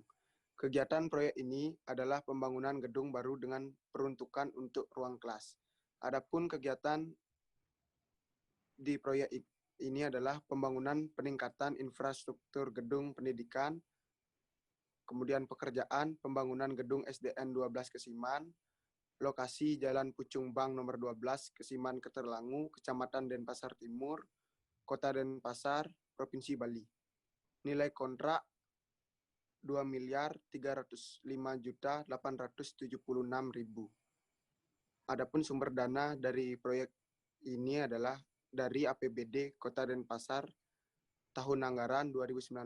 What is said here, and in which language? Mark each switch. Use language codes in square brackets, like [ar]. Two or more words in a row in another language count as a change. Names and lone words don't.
[id] Kegiatan proyek ini adalah pembangunan gedung baru dengan peruntukan untuk ruang kelas. Adapun kegiatan di proyek ini adalah pembangunan peningkatan infrastruktur gedung pendidikan, kemudian pekerjaan pembangunan gedung SDN 12 Kesiman, lokasi Jalan Pucung Bang nomor 12, Kesiman Kertelangu, Kecamatan Denpasar Timur, Kota Denpasar, Provinsi Bali. Nilai kontrak 2.305.876.000. Adapun sumber dana dari proyek ini adalah dari APBD Kota Denpasar tahun anggaran 2019.